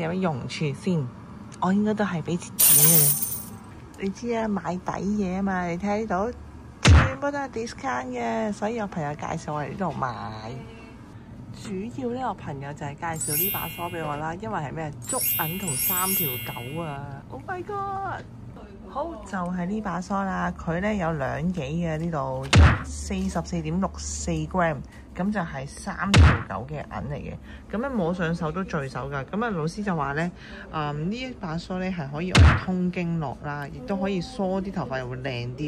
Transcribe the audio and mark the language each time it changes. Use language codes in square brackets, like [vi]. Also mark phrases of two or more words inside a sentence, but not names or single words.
[yue] 有咩用處先？我應該都係俾錢嘅。你知啊，買抵嘢啊嘛，你睇到全部都係 discount 嘅，所以我朋友介紹我嚟呢度買。主要咧，我朋友就係介紹呢把梳俾我啦，因為係咩竹銀同3條狗啊 ！ [en] Oh my god！ [yue] 好，就係呢把梳啦，佢咧有2幾嘅呢度44.64 gram， 咁就係3條狗嘅銀嚟嘅。咁咧摸上手都墜手㗎。咁啊老師就話咧，呢一把梳咧係可以嚟通經絡啦，亦都可以梳啲頭髮又會靚啲。